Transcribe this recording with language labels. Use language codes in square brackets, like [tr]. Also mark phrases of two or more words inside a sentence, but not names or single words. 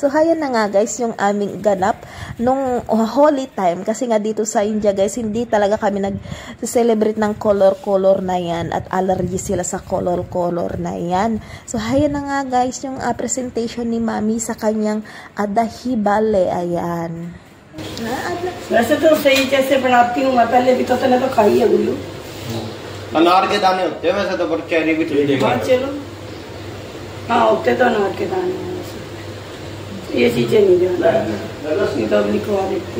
[tl] So, hayan na nga, guys, yung aming ganap nung holy time. Kasi nga dito sa India, guys, hindi talaga kami nag-celebrate ng color-color na yan at allergy sila sa color-color na yan. So, hayan na nga, guys, yung presentation ni Mami sa kanyang dahi bale. Ayan. [hi] वैसे तो सही जैसे बनाती हूँ मैं पहले भी तो तने तो खाई है गुल्लू अनार के दाने होते हैं वैसे तो, पर चेरी भी ठीक है। चलो हाँ होते तो अनार के दाने हैं वैसे। ये चीजें नहीं जानता ये तो अभी लिखवा देती